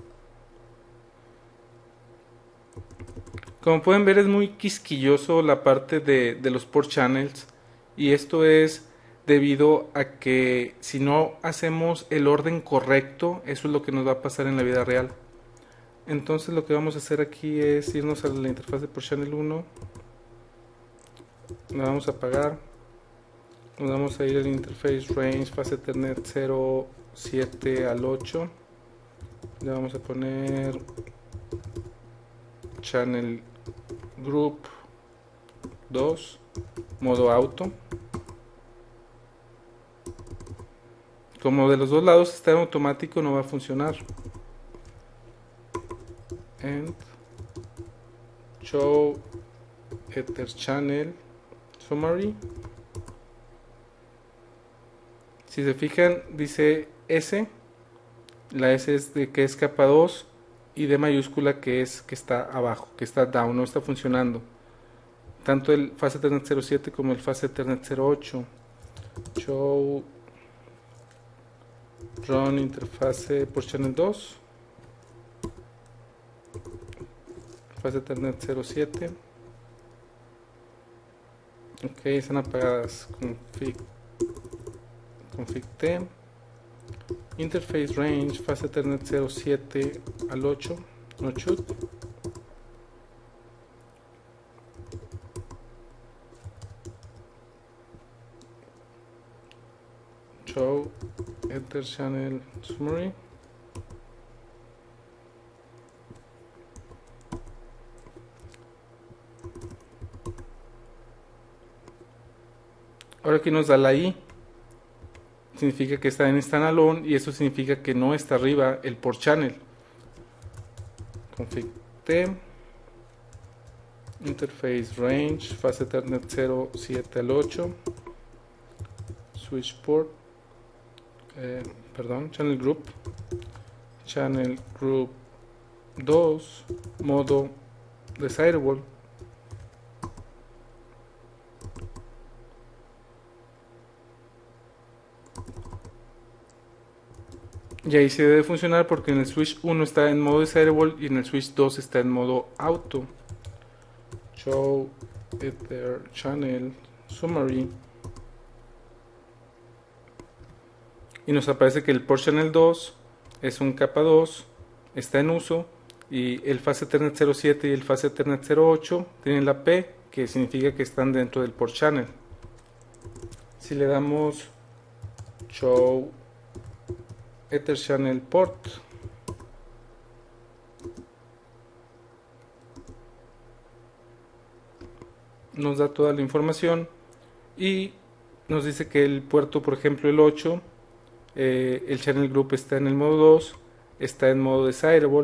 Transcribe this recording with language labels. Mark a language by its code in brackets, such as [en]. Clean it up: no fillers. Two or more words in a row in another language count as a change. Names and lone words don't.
[es] Como pueden ver, es muy quisquilloso la parte de los [en] port channels, [es] y esto es debido a que si no hacemos el orden correcto, eso es lo que nos va a pasar en la vida real. Entonces lo que vamos a hacer aquí es irnos a la interfaz de [en] port channel [es] 1, la vamos a apagar, nos vamos a ir al [en] interface range fase Ethernet [es] 07 al 8, le vamos a poner [en] channel group [es] 2 modo auto. Como de los dos lados está en automático, no va a funcionar. [en] And show ether channel summary. [es] Si se fijan, dice S. La S es de que es capa 2 y D mayúscula que es que está abajo, que está down, no está funcionando. Tanto el fase Ethernet 07 como el fase Ethernet 08. [en] Show run interfase por channel 2. Fase Ethernet 07. [es] Ok, están apagadas. [en] Config T. Interface range fase Ethernet 07 al 8. No shoot. Show ether channel summary. [es] Ahora aquí nos da la I, significa que está en standalone y eso significa que no está arriba el [en] port channel. Config T, interface range, fase Ethernet 07 al 8, switch port channel group 2, [es] modo desirable. Y ahí se debe funcionar porque en el switch 1 está en modo desirable y en el switch 2 está en modo auto. [en] Show ether channel summary. [es] Y nos aparece que el [en] port channel [es] 2 es un capa 2, está en uso, y el [en] fast Ethernet [es] 07 y el [en] fast Ethernet [es] 08 tienen la P, que significa que están dentro del port channel. Si le damos [en] show ether channel port, [es] nos da toda la información y nos dice que el puerto, por ejemplo el 8, el [en] channel group [es] está en el modo 2, está en modo desirable.